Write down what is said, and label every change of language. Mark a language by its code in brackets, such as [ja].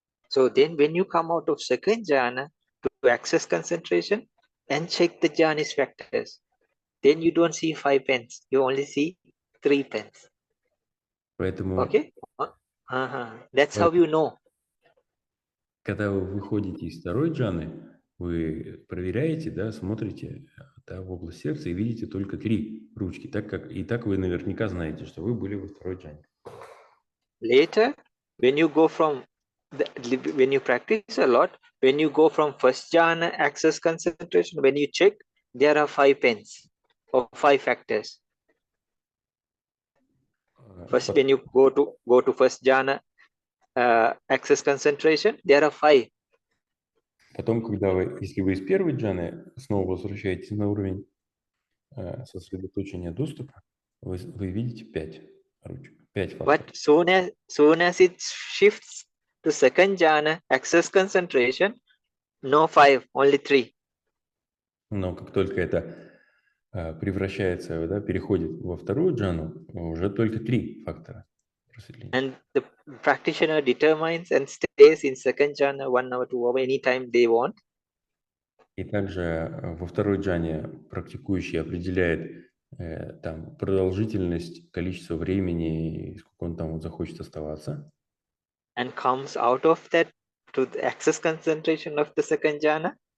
[en] So then when you come out of second jhana to access concentration and check the jhana's factors, then you don't see 5 pens, you only see 3 pens. [ru] Поэтому, [en] Okay? That's how you know. [ru] когда вы выходите из второй джаны, вы проверяете, да, смотрите, да, в область сердца и видите только 3 ручки. Так вы наверняка знаете, что вы были во второй джане. [en] Later, when you go from when you practice a lot, when you go from first jhana access concentration, when you check, there are 5 pens or 5 factors. First, when you go to first jhana access concentration, there are 5. [ru] Потом, если вы из первой джаны снова возвращаетесь на уровень сосредоточения доступа, вы видите 5 ручек, 5 факторов. [en] But soon as it shifts to second jhana access concentration, no 5, only 3. [ru] Но как только это превращается, да, переходит во вторую джану, уже только 3 фактора просветления. [en] And the practitioner determines and stays in second jhana 1 hour, 2 hours, anytime they want. [ru] И также во второй джане практикующий определяет там продолжительность, количество времени, сколько он там вот захочет оставаться. [en] And comes out of that to the access concentration of the second jhana.